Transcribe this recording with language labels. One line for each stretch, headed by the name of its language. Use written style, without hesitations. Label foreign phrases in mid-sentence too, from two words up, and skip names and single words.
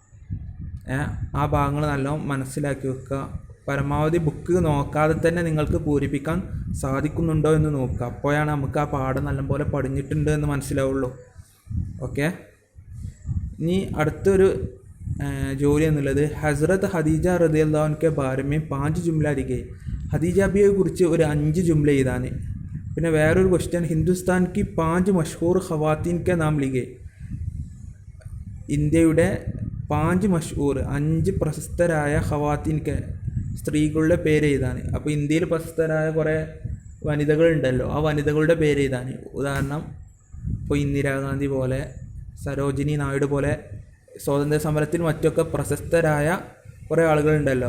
Malayalam: ആ ഭാഗങ്ങൾ നല്ലോണം മനസ്സിലാക്കി വെക്കുക. പരമാവധി ബുക്ക് നോക്കാതെ തന്നെ നിങ്ങൾക്ക് പൂരിപ്പിക്കാൻ സാധിക്കുന്നുണ്ടോ എന്ന് നോക്കുക. അപ്പോഴാണ് നമുക്ക് ആ പാഠം നല്ലപോലെ പഠിഞ്ഞിട്ടുണ്ട് എന്ന് മനസ്സിലാവുള്ളൂ. ഓക്കെ, ഇനി അടുത്തൊരു ജോലി എന്നുള്ളത് ഹസ്രത്ത് ഖദീജ
Arabic: رضي الله عنها
Urdu: بارے میں 5 جملہ لکھے.
Malayalam: ഖദീജ ബിയെ കുറിച്ച് ഒരു 5 ജുംല എഴുതാൻ. പിന്നെ വേറൊരു ക്വസ്റ്റ്യൻ,
Urdu: ہندوستان کی 5 مشہور خواتین کے نام لکھے.
Malayalam: ഇന്ത്യയുടെ 5 മഷ്ഹൂർ 5 പ്രശസ്തരായ
Urdu: خواتین کے
Malayalam: സ്ത്രീകളുടെ പേര് എഴുതാൻ. അപ്പോൾ ഇന്ത്യയിൽ പ്രശസ്തരായ കുറേ വനിതകളുണ്ടല്ലോ, ആ വനിതകളുടെ പേര് എഴുതാൻ. ഉദാഹരണം ഇപ്പോൾ ഇന്ദിരാഗാന്ധി പോലെ, സരോജിനി നായിഡു പോലെ സ്വാതന്ത്ര്യ സമരത്തിൽ മറ്റൊക്കെ പ്രശസ്തരായ കുറേ ആളുകളുണ്ടല്ലോ.